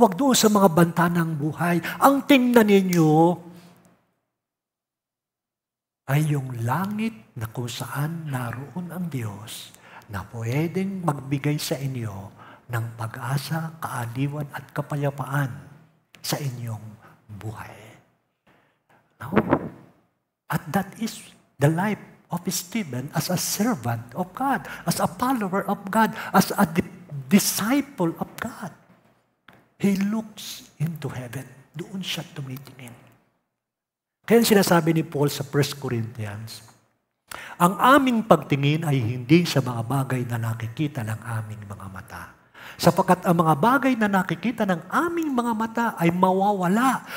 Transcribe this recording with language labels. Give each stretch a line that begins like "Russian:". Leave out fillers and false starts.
Filipino: Huwag doon sa mga banta ng buhay. Ang tingnan ninyo ay yung langit na kung saan naroon ang Diyos na pwedeng magbigay sa inyo ng pag-asa, kaaliwan at kapayapaan sa inyong buhay. No?
English: At that is the life of Stephen as a servant of God, as a follower of God, as a disciple of God. He looks into heaven.
Filipino: Doon siya tumitingin. Kaya sinasabi ni Paul sa 1 Corinthians, ang aming pagtingin ay hindi sa mga bagay na nakikita ng aming mga mata. Sapagkat ang mga bagay na nakikita ng aming mga mata ay mawawala.